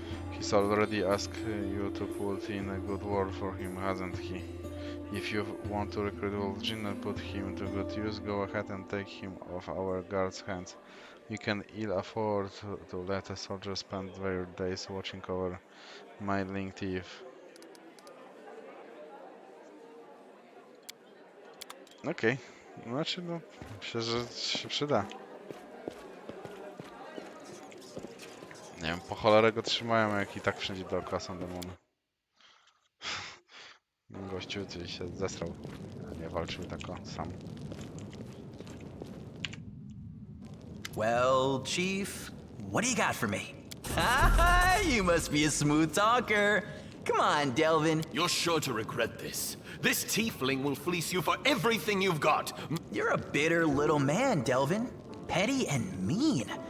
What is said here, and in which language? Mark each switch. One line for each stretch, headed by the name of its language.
English: He's already asked you to put in a good word for him, hasn't he? If you want to recruit Vol'jin and put him to good use, go ahead and take him off our guards' hands. You can ill afford to let a soldier spend their days watching over meddling thief.
Polish: Okej, znaczy no, myślę, że się przyda. Nie wiem, po cholerę go trzymają, jak i tak wszędzie dookoła są demony. Gościu coś się zesrał, nie walczył tak o sam.
English: Well, Chief, what do you got for me? You must be a smooth talker. Come on, Delvin. You're sure to regret this. This tiefling will fleece you for everything you've got. You're a bitter little man, Delvin. Petty and mean.